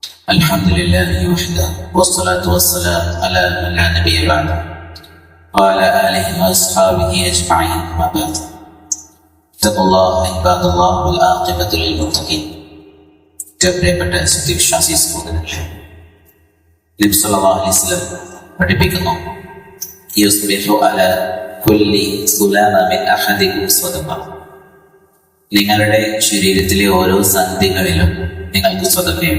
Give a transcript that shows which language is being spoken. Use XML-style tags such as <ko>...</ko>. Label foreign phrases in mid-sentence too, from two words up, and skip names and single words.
<ar>الحمد لله وحده والصلاة والسلام على من لا نبي بعده وعلى آله وأصحابه أجمعين أما بعد اتقوا الله عباد الله والعاقبة للمتقين.</ar> <ml>പ്രിയപ്പെട്ട സത്യവിശ്വാസി സഹോദരങ്ങളെ, നബി</ml> <ar>صلى الله عليه وسلم</ar> <ml>പഠിപ്പിക്കുന്നു,</ml> <ar>يصبح على كل سلامى من أحدكم صدقة.</ar> <ml>നിങ്ങളുടെ ശരീരത്തിലെ ഓരോ സന്ധികളിലും നിങ്ങൾക്ക് സ്വതക്കയുണ്ട്.</ml>